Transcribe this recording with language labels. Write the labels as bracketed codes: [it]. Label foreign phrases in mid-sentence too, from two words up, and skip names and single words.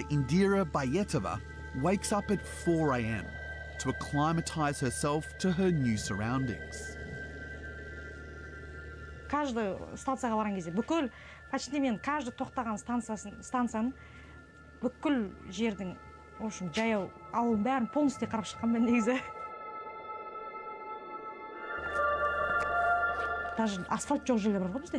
[en] Indira Bayetova wakes up at 4 a.m. to acclimatise herself to her new surroundings. [kk] Каждый станцияға барған кезде бүкіл почти мен каждый тоқтаған станцияның бүкіл жердің, [ru] в общем, [kk] жаяу ауылын бәрін полностью қарап шыққанмын негізі. Даже асфальт жоқ жерлер бар ғой бізде.